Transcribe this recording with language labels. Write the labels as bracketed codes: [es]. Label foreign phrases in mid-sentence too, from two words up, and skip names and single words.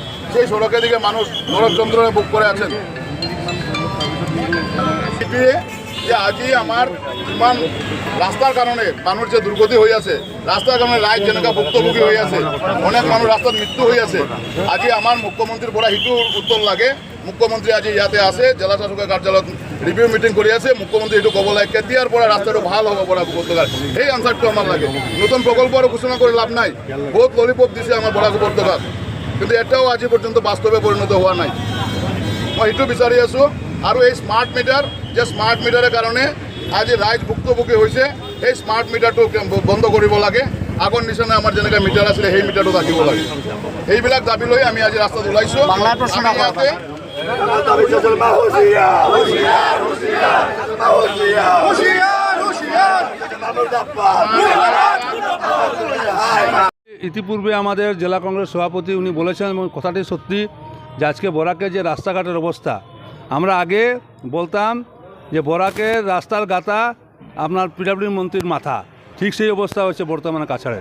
[bn] সেই সড়কের দিকে মানুষ নরক যন্ত্রণায় ভোগ করে আছেন। যে আজই আমার ইমান রাস্তার কারণে মানুষ যে দুর্গতি হয়ে আছে, রাস্তার কারণে রায় যেনেকা ভুক্তভোগী হয়ে আছে, অনেক মানুষ রাস্তার মৃত্যু হয়ে আছে। [as] আজি আমার মুখ্যমন্ত্রীর পড়া হিটুর উত্তর লাগে। মুখ্যমন্ত্রী আজি ইয়াতে আছে, জেলা শাসকের কার্যালয়ত [en] review meeting [as] করে আছে। মুখ্যমন্ত্রী এইটো ক'ব লাগে কেতিয়াৰ পৰা ৰাস্তাটো ভাল হ'ব বৰাক উপত্যকাৰ, সেই আনচাৰটো আমাৰ লাগে। নতুন প্ৰকল্প আৰু ঘোষণা কৰি লাভ নাই। বহুত ললিপপ দিছে আমাৰ বৰাক উপত্যকাত, কিন্তু এটাও আজি পৰ্যন্ত বাস্তৱে পৰিণত হোৱা নাই। মই সেইটো বিচাৰি আছোঁ। আৰু এই [en] smart meter, [as] যে [en] smart meterৰ [as] কাৰণে আজি ৰাইজ ভুক্তভোগী হৈছে, সেই [en] smart meterটো [as] বন্ধ কৰিব লাগে। আগৰ নিচিনা আমাৰ যেনেকৈ মিটাৰ আছিলে সেই মিটাৰটো ৰাখিব লাগে। সেইবিলাক দাবী লৈ আমি আজি ৰাস্তাত ওলাইছোঁ। ইয়াতে [bn] ইতিপূর্বে আমাদের জেলা কংগ্রেস সভাপতি উনি বলেছেন এবং কথাটি সত্যি যে আজকে বরাকের যে রাস্তাঘাটের অবস্থা, আমরা আগে বলতাম যে বরাকের রাস্তার গাতা আপনার পিডব্লিউ মন্ত্রীর মাথা, ঠিক সেই অবস্থা হচ্ছে বর্তমানে কাছাড়ের।